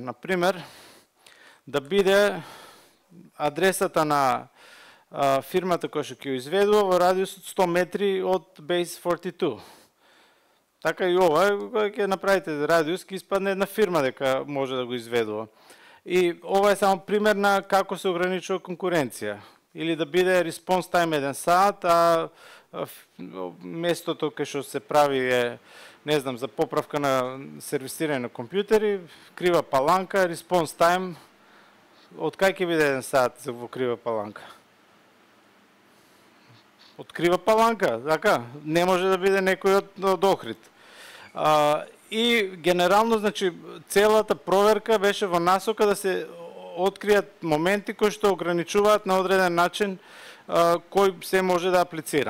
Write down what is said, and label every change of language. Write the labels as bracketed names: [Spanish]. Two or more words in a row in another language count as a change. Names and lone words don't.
[Macedonian] Например, да биде адресата на фирмата која што ќе ја изведува во радиус од 100 метри од Base 42. Така и ова, кога ќе направите радиус, ќе испадне една фирма дека може да го изведува. И ова е само пример на како се ограничува конкуренција. Или да биде [English] response time [Macedonian] 1 сат, а местото кај што се прави е, не знам, за поправка на сервисирање на компјутери, крива паланка, [English] response time, [Macedonian] од кај ќе биде 1 сат за во крива паланка? Од крива паланка, така, не може да биде некој од Охрид. И генерално, значи, целата проверка беше во насока да се откријат моменти кои што ограничуваат на одреден начин кој се може да аплицира.